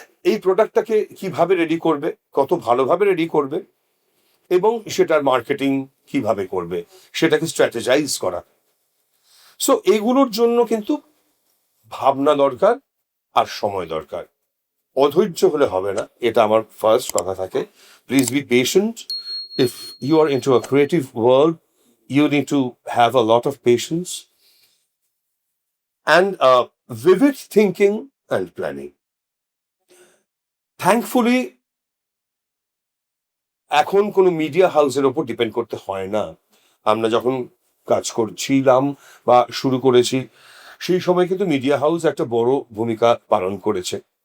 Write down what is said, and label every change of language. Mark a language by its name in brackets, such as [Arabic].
[Bangla] এই প্রোডাক্টটাকে কিভাবে রেডি করবে, কত ভালোভাবে রেডি করবে এবং সেটার মার্কেটিং কিভাবে করবে, সেটাকে স্ট্র্যাটেজাইজ করা। সো এগুলোর জন্য কিন্তু ভাবনা দরকার আর সময় দরকার। অধৈর্য হলে হবে না, এটা আমার ফার্স্ট কথা থাকে। [English] Please be patient. If you are into a creative world, you need to have a lot of patience and vivid thinking and planning. [Bangla] Thankfully, এখন কোনো মিডিয়া হাউসের ওপর ডিপেন্ড করতে হয় না। আমরা যখন কাজ করছিলাম বা শুরু করেছি, সেই সময় কিন্তু মিডিয়া হাউস একটা বড় ভূমিকা পালন করেছে।